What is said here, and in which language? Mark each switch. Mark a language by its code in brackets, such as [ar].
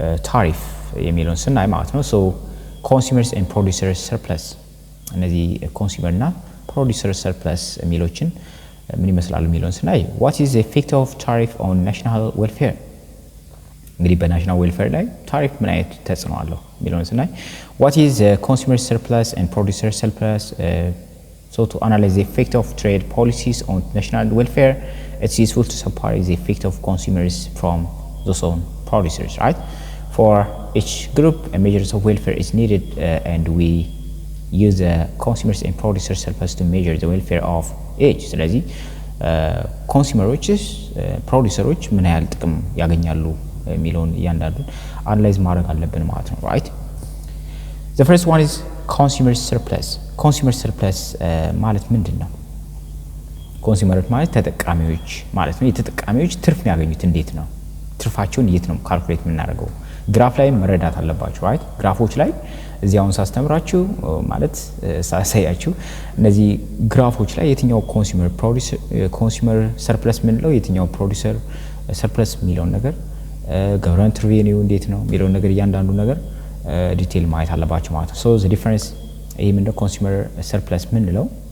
[am] ታሪፍ የሚለውን ስናይ ማለት ነው። ሶ ኮንሱመርስ ኤንድ ፕሮዲዩሰርስ ሰርፕለስ እነዚህ ኮንሱመር እና ፕሮዲዩሰር ሰርፕለስ የሚሎችን ምን ይመስላሉ የሚለውን ስናይ [en] what is the effect of tariff on national welfare [am] እንግዲህ በናሽናል ዌልፌር ላይ ታሪፍ ምን አይነት ተጽዕኖ አለው የሚለውን ስናይ [en] what is the consumer surplus and producer surplus so to analyze the effect of trade policies on national welfare it's useful to separate the effect of consumers from those on producers, right? For each group a measure of welfare is needed and we use the consumers and producer surplus to measure the welfare of each [am] ስለዚህ ኮንሱመሮችስ ፕሮዲዩሰሮች ምን ያህል ጥቅም ያገኛሉ የሚለውን እያንዳንዱን አናላይዝ ማድረግ አለብን ማለት ነው። [en] right the first one is consumer surplus [am] ማለት ምንድነው? ኮንሱመሮች ማለት ተጠቃሚዎች ማለት ነው። የተጠቃሚዎች ትርፍ የሚያገኙት እንዴት ነው? ትርፋቸውን እንዴት ነው ካልኩሌት የምናደርገው? ግራፍ ላይ መረዳት አለባችሁ። right ግራፎች ላይ እዚያውን ሳስተምራችሁ ማለት ሳሳያችሁ እነዚህ ግራፎች ላይ የትኛው ኮንሱመር ሰርፕለስ ምንለው የትኛው ፕሮዲዩሰር ሰርፕለስ የሚለውን ነገር ገቨርንመንት ሪቬኒው እንዴት ነው የሚለውን ነገር እያንዳንዱ ነገር ዲቴል ማየት አለባችሁ ማለት ነው። [en] so the difference [am] ይሄ ምንድነው ኮንሱመር ሰርፕለስ ምንለው